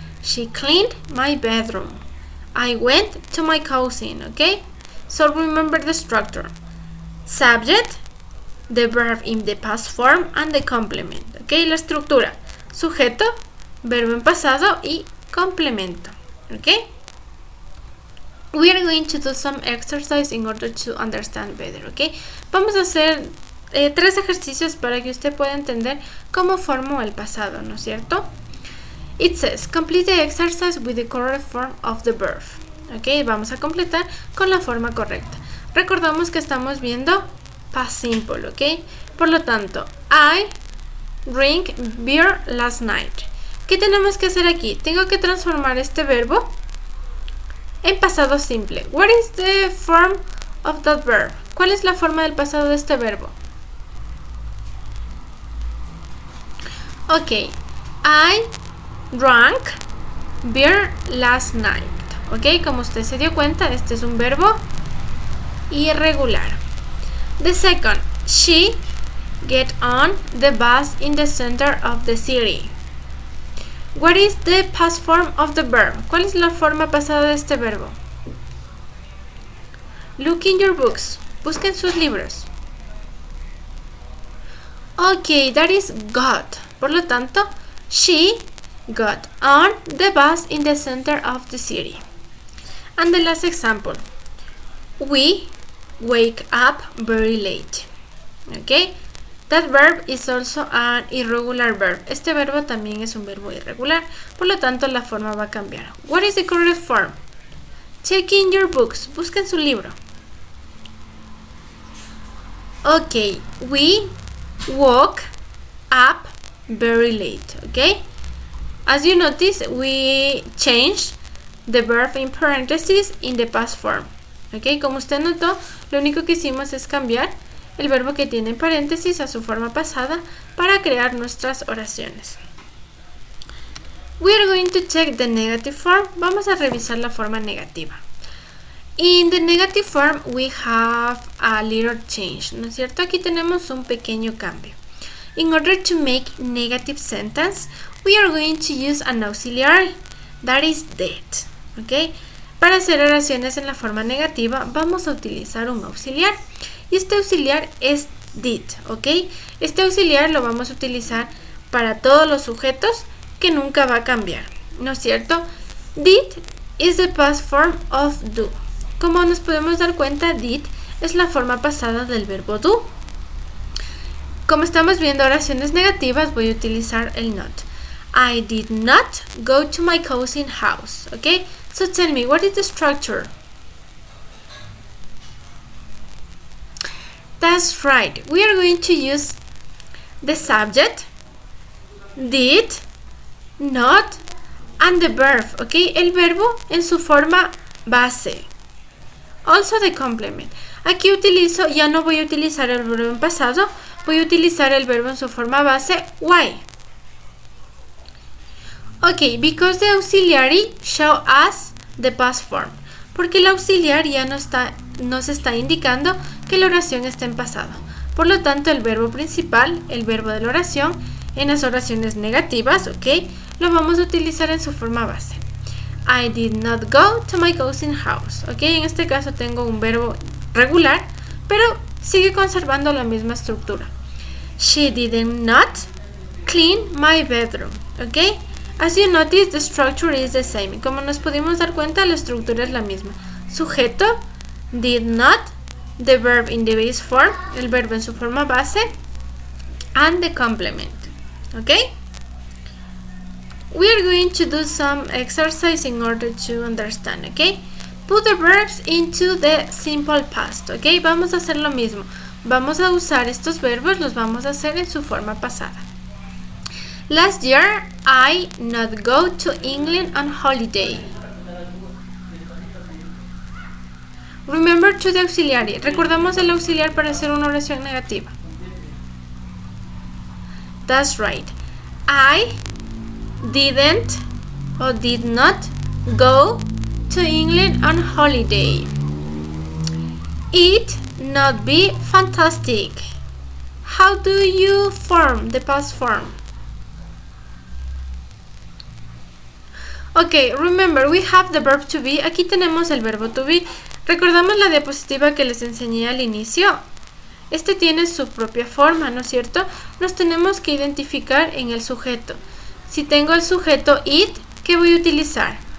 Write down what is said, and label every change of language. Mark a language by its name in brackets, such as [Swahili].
[English] She cleaned my bedroom. I went to my cousin, ¿ok? So remember the structure. Subject, the verb in the past form and the complement, ¿ok? [Spanish] La estructura. Sujeto, verbo en pasado y complemento, ¿ok? [English] We are going to do some exercise in order to understand better, ¿ok? [Spanish] Vamos a hacer 3 ejercicios para que usted pueda entender cómo formó el pasado, ¿no es cierto? [English] It says, complete the exercise with the correct form of the verb. [Spanish] ¿Ok? Vamos a completar con la forma correcta. Recordamos que estamos viendo past simple, ¿ok? Por lo tanto, [English] I drank beer last night. [Spanish] ¿Qué tenemos que hacer aquí? Tengo que transformar este verbo en pasado simple. [English] What is the form of that verb? [Spanish] ¿Cuál es la forma del pasado de este verbo? [English] Ok, I drank beer last night. [Spanish] Ok, como usted se dio cuenta, este es un verbo irregular. [English] The second, she get on the bus in the center of the city. What is the past form of the verb? [Spanish] ¿Cuál es la forma pasada de este verbo? [English] Look in your books. [Spanish] Busquen sus libros. [English] Ok, that is got. [Spanish] Por lo tanto, [English] she got on the bus in the center of the city. And the last example. We wake up very late. Okay? That verb is also an irregular verb. [Spanish] Este verbo también es un verbo irregular. Por lo tanto, la forma va a cambiar. [English] What is the correct form? Check in your books. [Spanish] Busquen su libro. [English] Okay, we woke up very late, okay? As you notice, we changed the verb in parentheses in the past form, okay? [Spanish] Como usted notó, lo único que hicimos es cambiar el verbo que tiene en paréntesis a su forma pasada para crear nuestras oraciones. [English] We are going to check the negative form. [Spanish] Vamos a revisar la forma negativa. [English] In the negative form, we have a little change, [Spanish] ¿no es cierto? Aquí tenemos un pequeño cambio. [English] In order to make negative sentence, we are going to use an auxiliary, that is did, ¿ok? [Spanish] Para hacer oraciones en la forma negativa, vamos a utilizar un auxiliar. Y este auxiliar es did, ¿ok? Este auxiliar lo vamos a utilizar para todos los sujetos que nunca va a cambiar, ¿no es cierto? [English] Did is the past form of do. [Spanish] Como nos podemos dar cuenta, did es la forma pasada del verbo do. Como estamos viendo oraciones negativas, voy a utilizar el not. [English] I did not go to my cousin's house, ¿ok? So tell me, what is the structure? That's right. We are going to use the subject, did, not, and the verb, ¿ok? [Spanish] El verbo en su forma base. [English] Also the complement. [Spanish] Aquí ya no voy a utilizar el verbo en pasado, voy a utilizar el verbo en su forma base, [English] why. Ok, because the auxiliary show us the past form. [Spanish] Porque el auxiliar ya nos está indicando que la oración está en pasado. Por lo tanto, el verbo principal, el verbo de la oración, en las oraciones negativas, ok, lo vamos a utilizar en su forma base. [English] I did not go to my cousin's house. [Spanish] Ok, en este caso tengo un verbo regular, pero sigue conservando la misma estructura. [English] She did not clean my bedroom. Ok, as you notice, the structure is the same. [Spanish] Como nos pudimos dar cuenta, la estructura es la misma. [English] Sujeto, did not, the verb in the base form, [Spanish] el verbo en su forma base, [English] and the complement. Ok. We are going to do some exercise in order to understand, okay? Put the verbs into the simple past, okay? [Spanish] Vamos a hacer lo mismo. Vamos a usar estos verbos, los vamos a hacer en su forma pasada. [English] Last year, I not go to England on holiday. Remember to the auxiliary. [Spanish] Recordamos el auxiliar para hacer una oración negativa. [English] That's right. I didn't or did not go to England on holiday. It not be fantastic. How do you form the past form? Ok, remember we have the verb to be. [Spanish] Aquí tenemos el verbo to be. Recordamos la diapositiva que les enseñé al inicio. Este tiene su propia forma, ¿no es cierto? Nos tenemos que identificar en el sujeto. Si tengo el sujeto it, ¿qué voy a utilizar?